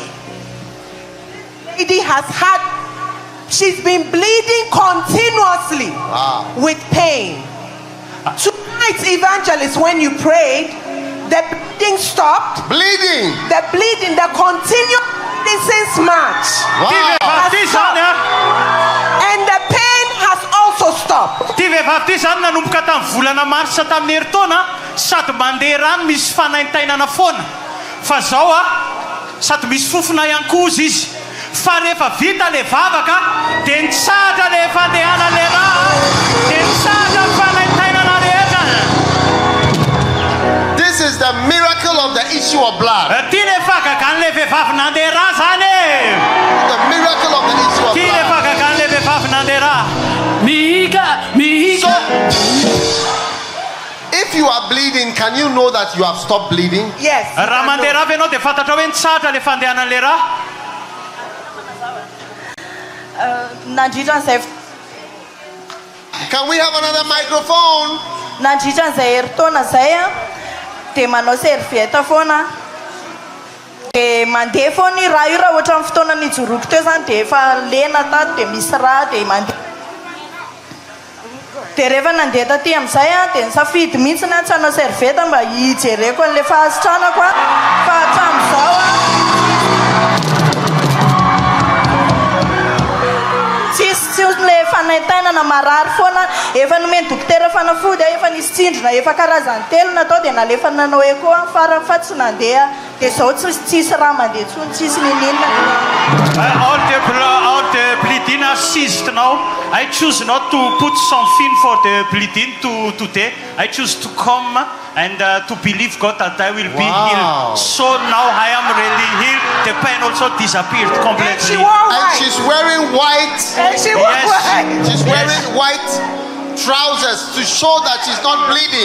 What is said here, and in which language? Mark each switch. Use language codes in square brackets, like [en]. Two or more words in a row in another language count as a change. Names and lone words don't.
[en] Lady she's been bleeding continuously with pain. Tonight, evangelist, when you prayed, the bleeding stopped. Bleeding. The continued bleeding since March. Wow. And the pain has also stopped. [mg] Ty vehivavy ty zany nanomboka tamin'ny volana marsa tamin'ny herintaona sady mandeha rano misy fanaintainana foana. Fa zao sady misy fofona ihany koa izy. Fa rehefa vita le vavaka dia nitsahatra le fandehana le raha dia nitsahatra ny fanaintainana rehetra. [en] This is the miracle of the issue of blood. [mg] Ty le fahagagan'le vehivavy nandeha raha zany. [en] The miracle of the issue of [mg] Ty le [en] blood. [mg] fahagagan'le vehivavy nandeha raha. [en] So, if you are bleeding, can you know that you have stopped bleeding? Yes. [mg] Raha mandeha raha ianao dia fantatra hoe nitsahatra le fandehanan'le raha. [en] Can we have another microphone? [mg] Nandritran'izay herintaona zay dia manao servieta foana dia mandeha foana i raha io raha ohatra amin'ny fotoana nijoroako teo zany dia efa lena tato dia misy raha dia mandeha. Dia rehefa nandeha taty amin'izay dia nisafidy mihitsy tsy hanao servieta mba hijereko an'le fahasitranako fa hatramin'izao tsisy le fanaintainana marary foana. Efa nomeny dokotera fanafody efa nisy tsindrona efa karazany telo natao dia nalefa nanao eko farany fa tsy nandeha dia zao tsisy raha mandeha tsony tsisy ninina. [en] All the bleeding are ceased now. I choose not to put something for the bleeding today. I choose to come and to believe God that I will be healed. So now I am really healed. The pain also disappeared completely. And she's wearing white. She's wearing white trousers to show that she's not bleeding.